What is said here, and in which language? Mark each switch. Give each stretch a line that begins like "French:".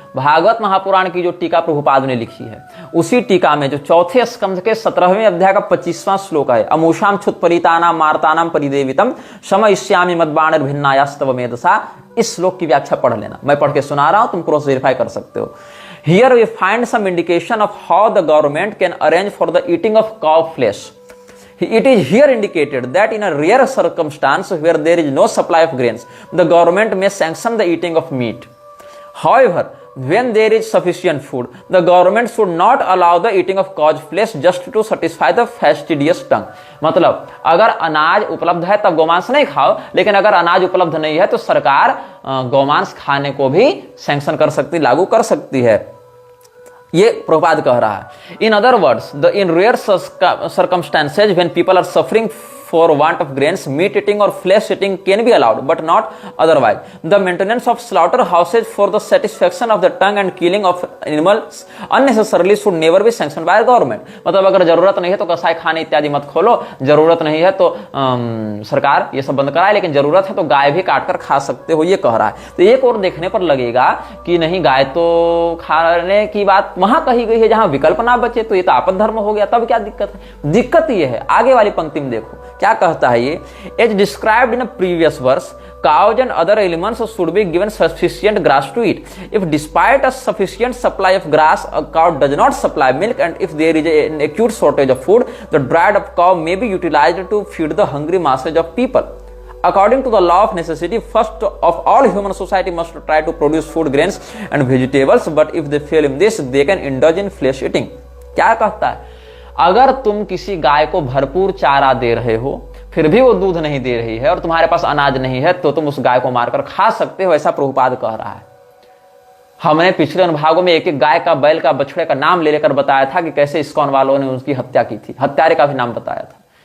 Hindi: भागवत महापुराण की जो टीका प्रभुपाद ने लिखी है, उसी टीका में जो चौथे स्कंध के 17वें अध्याय का 25वां श्लोक है,
Sanskrit: अमूषाम छुत्परीतानाम मार्तानाम परिदेवितम शमयिष्यामि मद्बाणिर्भिन्नायास्तव मेधसा।
Hindi: इस श्लोक की व्याख्या पढ़ लेना, मैं पढ़ के सुना रहा हूं, तुम क्रॉस वेरीफाई कर सकते हो।
English: Here we find some indication of how the government can arrange for the eating of cow flesh. It is here indicated that in a rare circumstance where there is no supply of grains, the government may sanction the eating of meat. However, when there is sufficient food, the government should not allow the eating of cow's flesh just to satisfy the fastidious tongue.
Hindi: मतलब अगर अनाज उपलब्ध है तब गौमांस नहीं खाओ, लेकिन अगर अनाज उपलब्ध नहीं है तो सरकार गौमांस खाने को भी सैंक्शन कर सकती, लागू कर सकती है। ये प्रभुपाद कह रहा है।
English: In other words, in rare circumstances when people are suffering for want of grains, meat eating और flesh eating can be allowed but not otherwise. The maintenance of slaughter houses for the satisfaction of the tongue and killing of animals unnecessarily should never be sanctioned by government.
Hindi: मतलब अगर जरूरत नहीं है तो कसाई खाने इत्यादि मत खोलो, जरूरत नहीं है तो सरकार ये सब बंद कराए, लेकिन जरूरत है तो गाय भी काटकर खा सकते हो, ये कह रहा है। तो एक और देखने पर लगेगा कि नहीं, गाय तो खाने की बात वहां कही गई है जहां विकल्प ना बचे, तो ये तो आपद धर्म हो गया। तब क्या दिक्कत है? दिक्कत ये है, आगे वाली पंक्ति में देखो क्या कहता है ये,
English: As described in a previous verse, cows and other elements should be given sufficient grass to eat. If despite a sufficient supply of grass, a cow does not supply milk, and if there is an acute shortage of food, the dried up cow may be utilized to feed the hungry masses of people. According to the law of necessity, first of all human society must try to produce food, grains and vegetables, but if they fail in this, they can indulge in flesh eating.
Hindi: क्या कहता है? अगर तुम किसी गाय को भरपूर चारा दे रहे हो, फिर भी वो दूध नहीं दे रही है और तुम्हारे पास अनाज नहीं है, तो तुम उस गाय को मारकर खा सकते हो, ऐसा प्रभुपाद कह रहा है। हमने पिछले अनुभागों में एक एक गाय का, बैल का, बछड़े का नाम ले लेकर बताया था कि कैसे इस्कॉन वालों ने उसकी हत्या की थी, हत्यारे का भी नाम बताया था।